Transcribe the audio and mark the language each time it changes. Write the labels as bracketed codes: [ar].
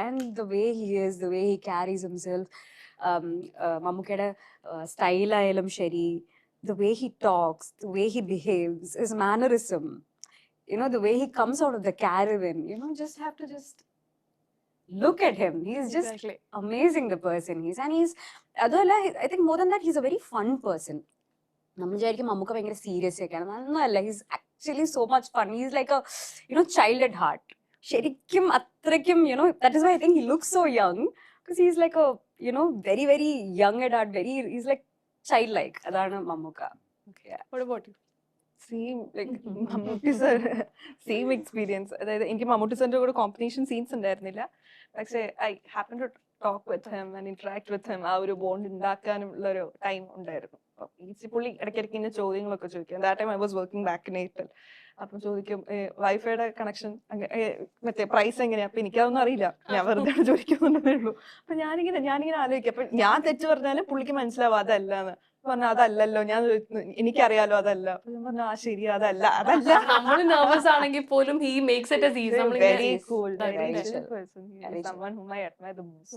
[en] And the way he is, the way he carries himself, [ml] മമ്മൂക്കയുടെ style ആയാലും ശരി, [en] the way he talks, the way he behaves, his mannerism, the way he comes out of the caravan, just have to just look at him. He's just Exactly. amazing, the person he's. And he's, I think more than that, he's a very fun person. [ml] നമ്മൾ വിചാരിക്കും മമ്മൂക്ക ഭയങ്കര serious ഒക്കെയാണ്. [en] ഒന്നുമല്ല, he's actually so much fun. He's like a child at heart. [ml] ശരിക്കും അത്രയ്ക്കും [en] that is why I think he looks so young, because he's like a very very young at heart, he's like childlike. [ml] അതാണ് Mammukka. [en] What about you? Same like Mammootty sir same experience. [ml] അതായത് എനിക്ക് മമ്മൂട്ടി സാറിന്റെ കൂടെ combination scenes ഉണ്ടായിരുന്നില്ല, പക്ഷേ [en] I happen to talk with him [ml] and interact with him. ആ ഒരു bond ഉണ്ടാക്കാനുള്ള ഒരു ടൈം ഉണ്ടായിരുന്നു. പുള്ളി ഇടയ്ക്കിടയ്ക്ക് ഇങ്ങനെ ചോദ്യങ്ങളൊക്കെ ചോദിക്കും. [en] That time I was working back in Airtel. [ml] അപ്പം ചോദിക്കും വൈഫൈയുടെ കണക്ഷൻ മറ്റേ പ്രൈസ് എങ്ങനെയാ? അപ്പൊ എനിക്കതൊന്നും അറിയില്ല, ഞാൻ വെറുതെ ചോദിക്കുന്നുണ്ടെന്നേ ഉള്ളൂ. അപ്പൊ ഞാനിങ്ങനെ ആലോചിക്കും. അപ്പൊ ഞാൻ തെറ്റ് പറഞ്ഞാലും പുള്ളിക്ക് മനസ്സിലാവും അതല്ലാന്ന്. പറഞ്ഞാൽ അതല്ലല്ലോ, ഞാൻ എനിക്കറിയാലോ അതല്ല. അപ്പൊ ഞാൻ പറഞ്ഞു ശരി, അതല്ല. നമ്മൾ നെർവസ് ആണെങ്കിൽ പോലും [en] he makes it as easy. Very cool, very chill person. He is someone whom I admire the most.